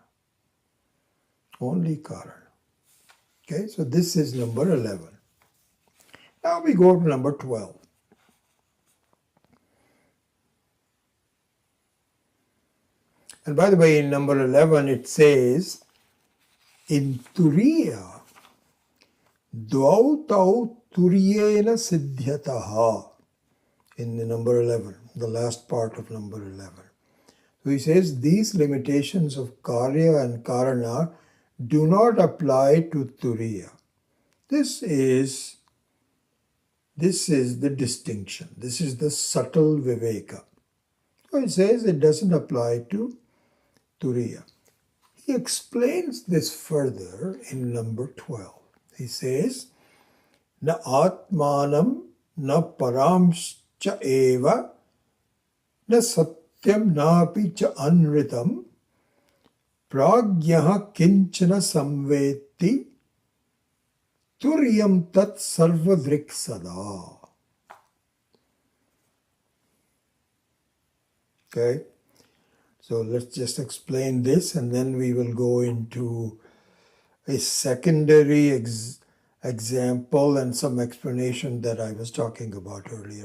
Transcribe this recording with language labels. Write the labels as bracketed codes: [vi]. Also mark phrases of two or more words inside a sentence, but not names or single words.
[en] Only karana. Okay, so this is number 11. Now we go to number 12. And by the way, in number 11 it says, in turiya, [sa] dvau tau turiyena siddhyataha. [en] In the number 11, the last part of number 11. So he says, these limitations of karya and karana do not apply to turiya. This is the distinction. This is the subtle viveka. So he says it doesn't apply to turiya. He explains this further in number 12. He says, [sa] na atmanam na paramscha eva na satyam napi cha anritam pragyaha kinchana samveti turyam tat sarvadrik sada. [en] Okay, so let's just explain this and then we will go into a secondary example and some explanation that I was talking about earlier.